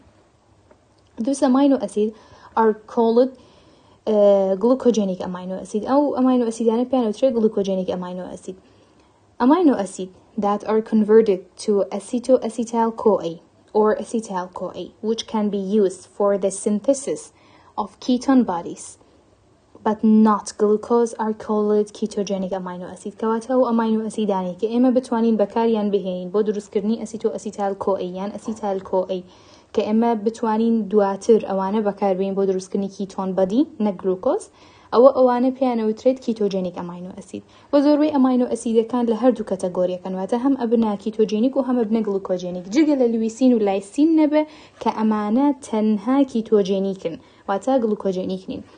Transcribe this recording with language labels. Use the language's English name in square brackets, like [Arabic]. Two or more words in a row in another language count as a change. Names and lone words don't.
[English] those amino acid are called glucogenic amino acid. [Central Kurdish] ئەو ئەماینۆ ئەسیدانە پێیانوترێت [English] glucogenic amino acid. Amino acid that are converted to acetoacetyl-CoA or acetyl-CoA, which can be used for the synthesis of ketone bodies but not glucose, are called ketogenic amino acid. [Central Kurdish] کەواتە ئەو ئەماینۆ ئەسیدانی کە ئێمە بتوانین بەکاریان بهێنین بۆ دروستکردنی acetoacetyl-CoA یان acetyl-CoA کە ئێمە بتوانین دواتر ئەوانە بەکاربێنین بۆ دروستکردنی کیتۆن بەدی نە گلوکۆز ئەوانە پێیانەوترێت [English] ketogenic amino acid. [Central Kurdish] و زۆربەی ئەماینۆ ئەسیدەکان لە هەردوو کەتەگۆریەکەن واتە هەم ئەبنا کیتۆجێنیک و هەم ئەبنە گلوکۆجێنیک جگە لە لویسین و لایسین نەبێ کە ئەمانە تەنها کیتۆجێنیکن واتە گلوکۆجێنیک نین.